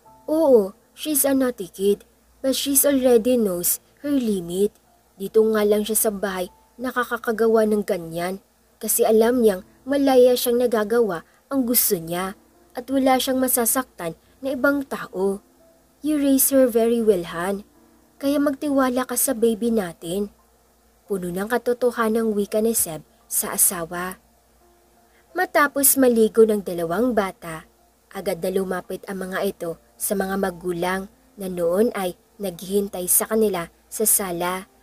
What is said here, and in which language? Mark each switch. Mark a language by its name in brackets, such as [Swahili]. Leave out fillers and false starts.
[English] Oo, she's a naughty kid, but she's already knows her limit. [Filipino] Dito nga lang siya sa bahay nakakagawa ng ganyan kasi alam niyang malaya siyang nagagawa ang gusto niya at wala siyang masasaktan na ibang tao. [English] You raise her very well, Han. [Filipino] Kaya magtiwala ka sa baby natin. Puno ng katotohanang wika ni Seb sa asawa. Matapos maligo ng dalawang bata, agad na lumapit ang mga ito sa mga magulang na noon ay naghihintay sa kanila sa sala